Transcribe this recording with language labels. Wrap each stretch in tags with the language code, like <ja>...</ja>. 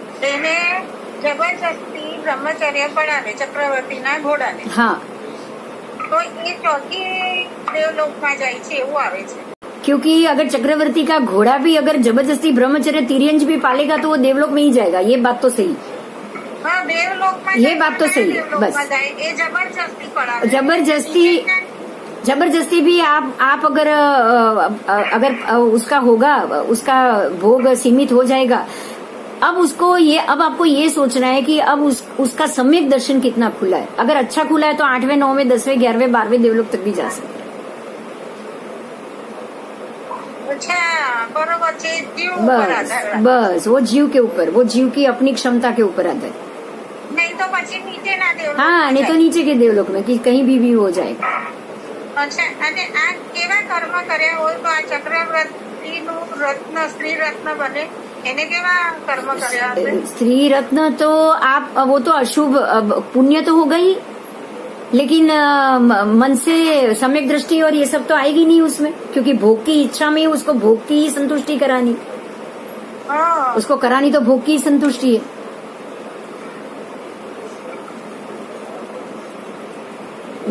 <gu>એને જબરજસ્તી બ્રહ્મચર્ય પડાવે ચક્રવર્તીના ઘોડાને,</gu> <hi>हाँ,</hi> <gu>તો એ ચોથી દેવલોકમાં જાય છે એવું આવે છે।</gu> <hi>क्योंकि अगर चक्रवर्ती का घोड़ा भी अगर जबरदस्ती ब्रह्मचर्य तिर्यंज भी पालेगा तो वो देवलोक में ही जाएगा। ये बात तो सही,</hi> <gu>हाँ, देवलोकમાં</gu> <hi>ये बात तो सही है,</hi> <gu>देवलोकમાં</gu> <hi>बस।</hi> <gu>જાય, એ જબરજસ્તી પડાવે।</gu> <hi>जबरदस्ती भी आप अगर उसका होगा, उसका भोग सीमित हो जाएगा। अब आपको ये सोचना है कि अब उसका सम्यक दर्शन कितना खुला है। अगर अच्छा खुला है तो 8वें 9वें 10वें 11वें 12वें देवलोक तक भी जा सकते हैं।</hi> <gu>अच्छा, बरोबर છે, જીવ ઉપર આધાર રાખે।</gu> <hi>बस वो जीव के ऊपर, वो जीव की अपनी क्षमता के ऊपर आता है।</hi> <gu>નહીં તો પછી નીચેના દેવલોક</gu> <hi>हाँ, नहीं तो नीचे के देवलोक में कि कहीं भी हो जाएगा।</hi> <gu>अच्छा, અને આ કેવા કર્મ કર્યા હોય તો આ ચક્રવર્તી સ્ત્રી રત્ન બને એને કેવા કર્મ કર્યા હશે?</gu> <hi>स्त्री रत्न तो आप वो तो अशुभ पुण्य तो हो गई, लेकिन मन से सम्यक दृष्टि और ये सब तो आएगी नहीं उसमें, क्योंकि भोग की इच्छा में उसको भोग की ही संतुष्टि करानी,</hi> <gu>હા</gu> <hi>उसको करानी तो भोग की ही संतुष्टि है।</hi>